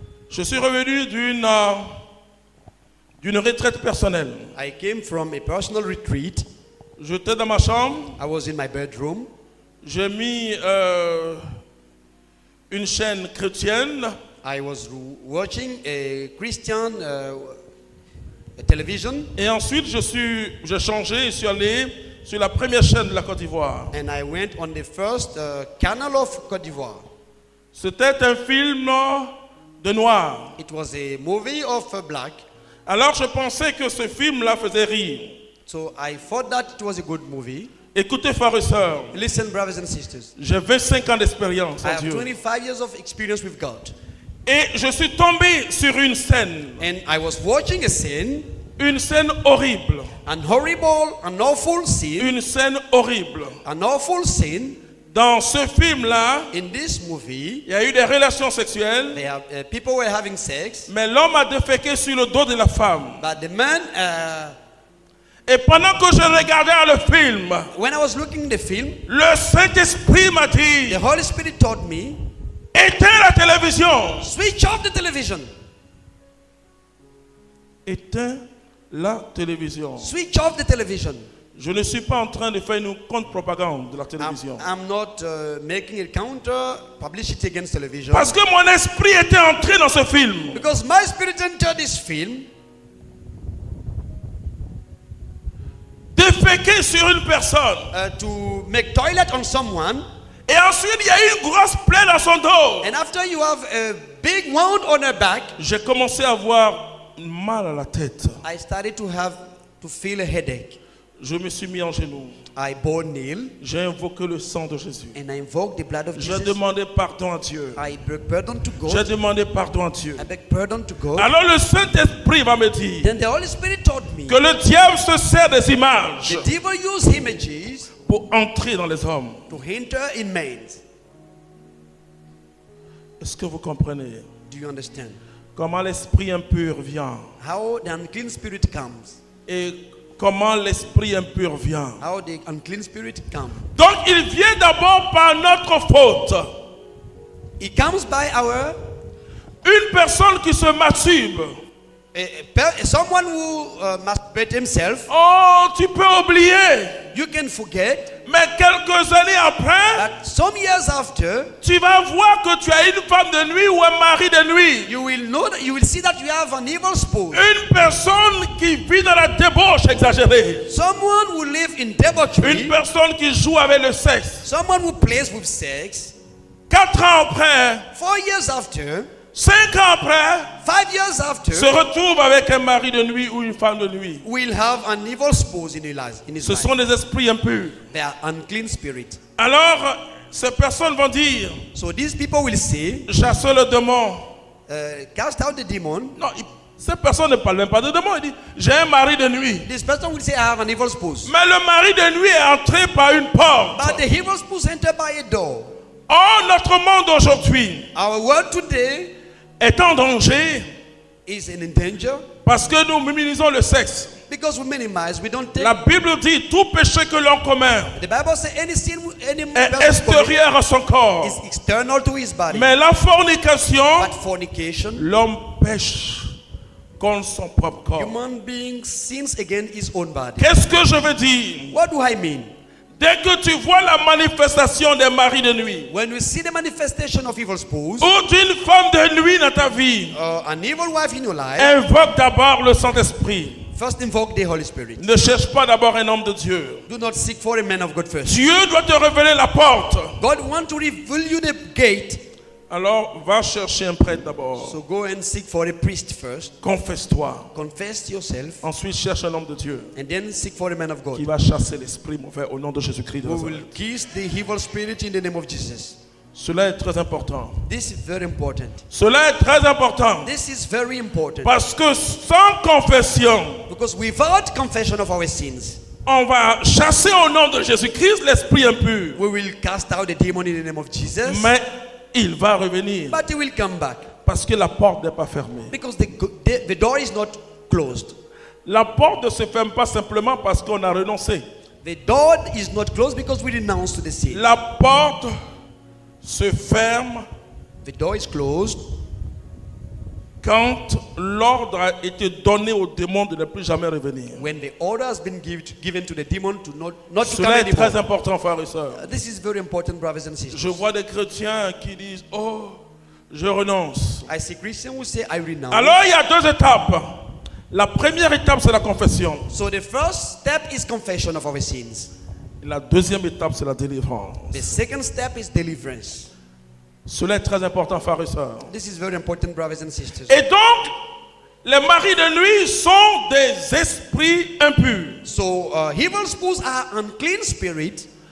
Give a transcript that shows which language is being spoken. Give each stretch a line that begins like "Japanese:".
French: Je suis revenu d'une retraite personnelle.
English: I came from a personal retreat.
French: J'étais dans ma chambre.
English: I was in my bedroom.
French: J'ai mis une chaîne chrétienne.
English: I was watching a Christian television,
French: Et ensuite, j'ai changé et suis allé sur la première chaîne de la Côte d'Ivoire.
English: and I went on the first canal of Côte d'Ivoire.
French: C'était un film de noir.
English: It was a movie of black.
French: Alors, je pensais que ce film-là faisait rire.
English: So I thought that it was a good movie.
French: Écoutez, frères et sœurs,
English: Listen, brothers and sisters.
French: j'ai 25 ans d'expérience
English: I
French: en
English: have
French: Dieu.
English: 25 years of experience with God.
French: Et je suis tombé sur une scène
English: watching a scene,
French: une scène horrible.
English: an awful scene,
French: Une scène horrible.
English: an awful scene.
French: Dans ce film-là,
English: In this movie,
French: il y a eu des relations sexuelles,
English: people were having sex,
French: mais l'homme a déféqué sur le dos de la femme.
English: but the man,
French: Et pendant que je regardais le film,
English: when I was looking at the film,
French: le Saint-Esprit m'a dit,
English: the Holy Spirit told me,
French: éteins la télévision.
English: switch off the television.
French: Éteins la télévision.
English: Switch off the television.
French: Je ne suis pas en train de faire une contre-propagande de la télévision.
English: I'm not making a counter publicity against television.
French: Parce que mon esprit était entré dans ce film.
English: Because my spirit entered this film,
French: Déféquer sur une personne.
English: to make toilet on someone,
French: Et ensuite, il y a eu une grosse plaie dans son dos.
English: and after you have a big wound on her back,
French: J'ai commencé à avoir mal à la tête.
English: I started to feel a headache.
French: Je me suis mis en genoux.
English: I bowed kneel
French: J'ai invoqué le sang de Jésus.
English: and I invoked the blood of
French: J'ai
English: Jesus.
French: demandé pardon à Dieu.
English: I beg pardon to
French: J'ai
English: God.
French: demandé pardon à Dieu.
English: I beg pardon to God.
French: Alors le Saint-Esprit va me dire
English: Then the Holy Spirit told me
French: que le diable se sert des images
English: the devil used images
French: pour entrer dans les hommes.
English: to enter in men.
French: Est-ce que vous comprenez
English: Do you understand?
French: comment l'esprit impur vient
English: How the unclean spirit comes.
French: et comment l'esprit impur vient?
English: How the unclean spirit comes.
French: Donc il vient d'abord par notre faute.
English: It comes by
French: Une personne qui se masturbe.
English: someone who masturbates himself.
French: Oh, tu peux oublier.
English: You can forget
French: Mais quelques années après,
English: that some years after,
French: tu vas voir que tu as une femme de nuit ou un mari de nuit.
English: you will see that you have an evil spouse.
French: Une personne qui vit dans la débauche exagérée.
English: Someone who lives in
French: Une
English: debauchery.
French: personne qui joue avec le sexe.
English: Someone who plays with sex.
French: 4 ans après,
English: 4 years after,
French: 5 ans après,
English: 5 years after,
French: se retrouve avec un mari de nuit ou une femme de nuit.
English: will have an evil spouse in his life.
French: Ce sont des esprits impurs.
English: They are unclean spirits.
French: Alors, ces personnes vont dire,
English: So these people will say,
French: chasser le démon.
English: cast out the demon.
French: Non, ces personnes ne parlent même pas de démon. Ils disent, j'ai un mari de nuit.
English: This person will say, I have an evil spouse.
French: Mais le mari de nuit est entré par une porte.
English: But the evil spouse entered by a door.
French: Or, notre monde aujourd'hui
English: Our world today
French: est en danger
English: is in danger
French: parce que nous minimisons le sexe.
English: because we minimize, we don't take.
French: La Bible dit, tout péché que l'on commet
English: The Bible says any sin, any
French: est
English: person commits
French: extérieur à son corps.
English: is external to his body.
French: Mais la fornication,
English: But fornication,
French: l'homme pêche contre son propre corps.
English: human being sins against his own body.
French: Qu'est-ce que je veux dire?
English: What do I mean?
French: Dès que tu vois la manifestation des maris de nuit
English: When we see the manifestation of evil spouse,
French: ou d'une femme de nuit dans ta vie,
English: an evil wife in your life,
French: invoque d'abord le Saint-Esprit.
English: first invoke the Holy Spirit.
French: Ne cherche pas d'abord un homme de Dieu.
English: Do not seek for a man of God first.
French: Dieu doit te révéler la porte.
English: God wants to reveal you the gate.
French: Alors, va chercher un prêtre d'abord.
English: So go and seek for a priest first.
French: Confesse-toi.
English: Confess yourself.
French: Ensuite, cherche un homme de Dieu
English: And then seek for a man of
French: qui va chasser l'esprit mauvais au nom de Jésus-Christ de
English: Who will
French: Nazareth.
English: kiss the evil spirit in the name of Jesus.
French: Cela est très important.
English: This is very important.
French: Cela est très important.
English: This is very important.
French: Parce que sans confession,
English: Because without confession of our sins,
French: on va chasser au nom de Jésus-Christ l'esprit impur.
English: we will cast out the demon in the name of Jesus.
French: Mais il va revenir
English: But he will come back.
French: parce que la porte n'est pas fermée.
English: Because the door is not closed.
French: La porte ne se ferme pas simplement parce qu'on a renoncé.
English: The door is not closed because we renounce to the sin.
French: La porte se ferme
English: The door is closed
French: quand l'ordre a été donné au démon de ne plus jamais revenir.
English: when the order has been given to the demon to not to come
French: Cela est très
English: anymore.
French: important, frères et sœurs.
English: This is very important, brothers and sisters.
French: Je vois des chrétiens qui disent « Oh, je renonce
English: I see Christians who say, I ». renounce.
French: Alors, il y a deux étapes. La première étape, c'est la confession.
English: So the first step is confession of our sins.
French: La deuxième étape, c'est la délivrance.
English: The second step is deliverance.
French: Cela est très important, frères et sœurs.
English: This is very important, brothers and sisters.
French: Et donc, les maris de nuit sont des esprits impurs.
English: So evil spouses are unclean spirits,